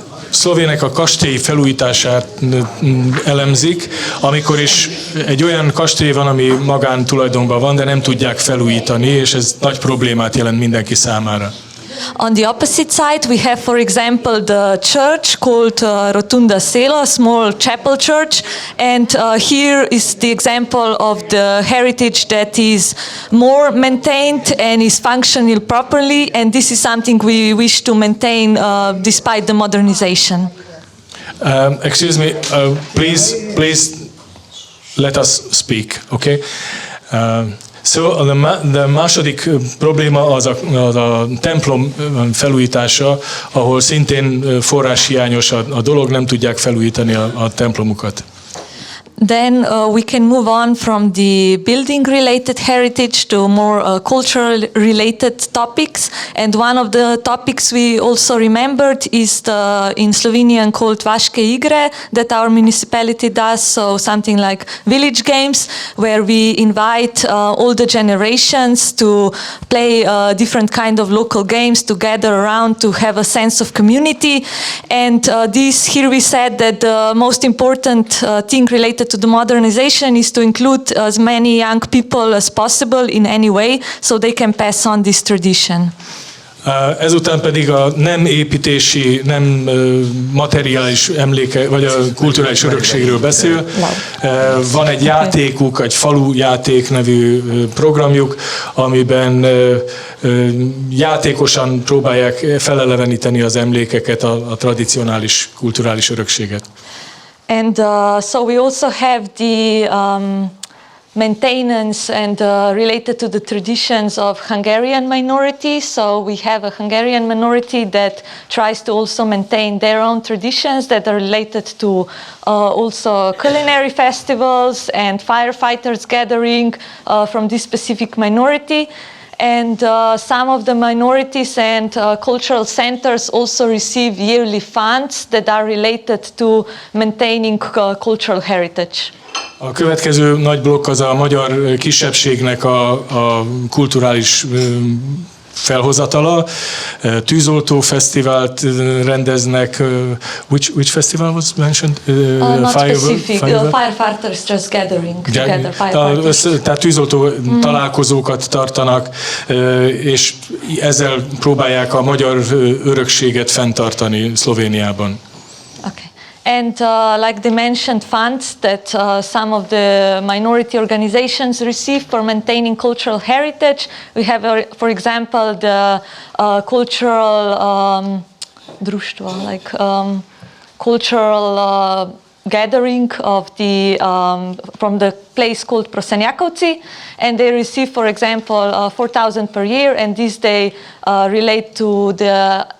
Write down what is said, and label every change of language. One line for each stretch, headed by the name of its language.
Hungarian: Szlovének a kastély felújítását elemzik, amikor is egy olyan kastély van, ami magántulajdonban van, de nem tudják felújítani, és ez nagy problémát jelent mindenki számára.
English: On the opposite side, we have, for example, the church called Rotunda Selo, a small chapel church, and here is the example of the heritage that is more maintained and is functional properly, and this is something we wish to maintain despite the modernization. Excuse me, please let us speak, okay? So the
Hungarian: második probléma az a templom felújítása, ahol szintén forráshiányos a dolog, nem tudják felújítani a templomukat.
English: Then we can move on from the building-related heritage to more cultural-related topics. And one of the topics we also remembered is in Slovenian called Vaške igre that our municipality does. So something like village games where we invite all the generations to play different kind of local games to gather around to have a sense of community. And here we said that the most important thing related to the modernization is to include as many young people as possible in any way, so they can pass on this tradition.
Hungarian: Ezután pedig a nem építési, nem materiális emléke, vagy a kulturális örökségről beszél. Van egy játékuk, egy falujáték nevű programjuk, amiben játékosan próbálják feleleveníteni az emlékeket, a tradicionális kulturális örökséget.
English: And so we also have the maintenance and related to the traditions of Hungarian minorities. So we have a Hungarian minority that tries to also maintain their own traditions that are related to also culinary festivals and firefighters gathering from this specific minority. And some of the minorities and cultural centers also receive yearly funds that are related to maintaining cultural heritage.
Hungarian: A következő nagy blokk az a magyar kisebbségnek a kulturális felhozatala. Tűzoltó fesztivált rendeznek.
English: Which festival was mentioned? Not specific. Firefighters just gathering together.
Hungarian: Tehát tűzoltó találkozókat tartanak, és ezzel próbálják a magyar örökséget fenntartani Szlovéniában.
English: Okay. And like they mentioned, funds that some of the minority organizations receive for maintaining cultural heritage. We have, for example, the cultural društvo, like cultural gathering of the from the place called Prosenjakovci, and they receive, for example, 4,000 per year, and this they relate to the